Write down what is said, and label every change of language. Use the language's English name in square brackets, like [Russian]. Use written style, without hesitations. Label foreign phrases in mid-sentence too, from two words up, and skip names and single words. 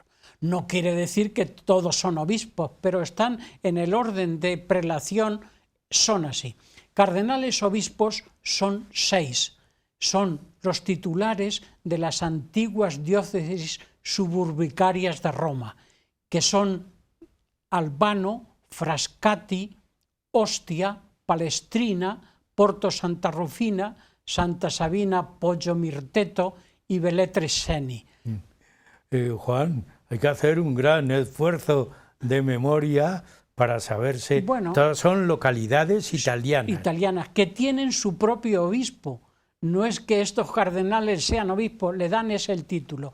[Spanish] No quiere decir que todos son obispos, pero están en el orden de prelación, son así. Cardenales obispos son 6. Son los titulares de las antiguas diócesis suburbicarias de Roma, que son Albano, Frascati, Ostia, Palestrina, Porto Santa Rufina, Santa Sabina, Poggio Mirteto y Velletri. Juan, hay que hacer un gran esfuerzo de memoria para saberse. Bueno, todas son localidades italianas. Italianas, que tienen su propio obispo. No es que estos cardenales sean obispos, le dan ese el título.